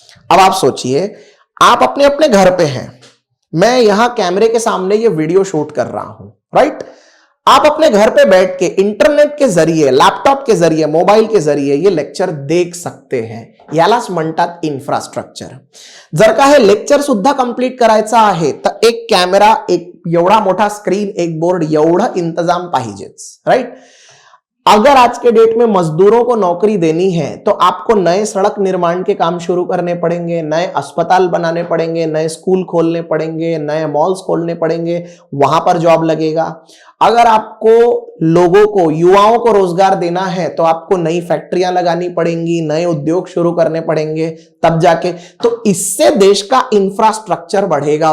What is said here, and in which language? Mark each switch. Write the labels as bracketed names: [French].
[Hindi] अब आप सोचिए, आप अपने अपने घर पे हैं, मैं यहां कैमरे के सामने ये वीडियो शूट कर रहा हूं, राइट। आप अपने घर पे बैठ के इंटरनेट के जरिए, लैपटॉप के जरिए, मोबाइल के जरिए ये लेक्चर देख सकते हैं, [Marathi] यालाच म्हणतात इन्फ्रास्ट्रक्चर। जर का हे लेक्चर सुद्धा कंप्लीट करायचं आहे तर एक कॅमेरा, एक एवढा मोठा स्क्रीन, एक बोर्ड, एवढा इंतजाम पाहिजेच, राइट। [Hindi] अगर आज के डेट में मजदूरों को नौकरी देनी है तो आपको नए सड़क निर्माण के काम शुरू करने पड़ेंगे, नए अस्पताल बनाने पड़ेंगे, नए स्कूल खोलने पड़ेंगे, नए मॉल्स खोलने पड़ेंगे, वहां पर जॉब लगेगा। अगर आपको लोगों को, युवाओं को रोजगार देना है तो आपको नई फैक्ट्रियां लगानी पड़ेंगी, नए उद्योग शुरू करने पड़ेंगे, तब जाके तो इससे देश का इंफ्रास्ट्रक्चर बढ़ेगा।